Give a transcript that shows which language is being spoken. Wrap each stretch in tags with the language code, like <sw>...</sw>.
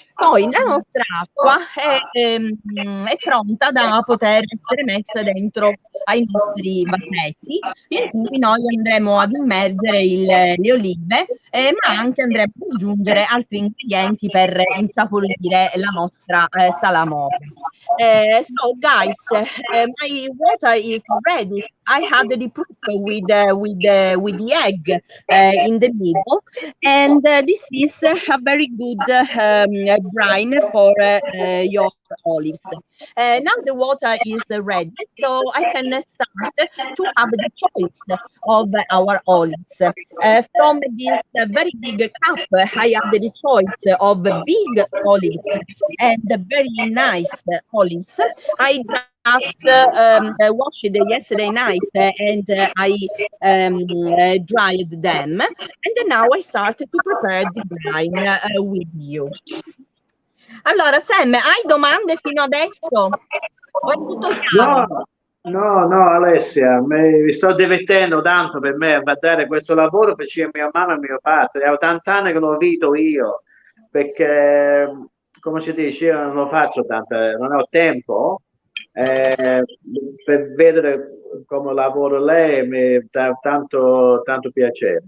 <it>Poi la nostra acqua è pronta da poter essere messa dentro ai nostri vasetti, in cui noi andremo ad immergere le olive, ma anche andremo ad aggiungere altri ingredienti per insaporire la nostra salamoia.</it> <en>So guys, my water is ready. I had the proof with the egg in the middle, and this is a very good brine for your olives. Now the water is ready, so I can start to have the choice of our olives. From this very big cup, I have the choice of big olives and very nice olives. I just washed it yesterday night and I dried them. And now I start to prepare the brine with you.</en> <it>Allora, Sam, hai domande fino adesso? O è tutto chiaro? No, Alessia, mi sto divertendo tanto per me a guardare questo lavoro che faceva mia mamma e mio padre. È 80 anni che lo vedo io, perché, come si dice, io non lo faccio tanto, non ho tempo per vedere come lavora lei, mi dà tanto piacere.</it>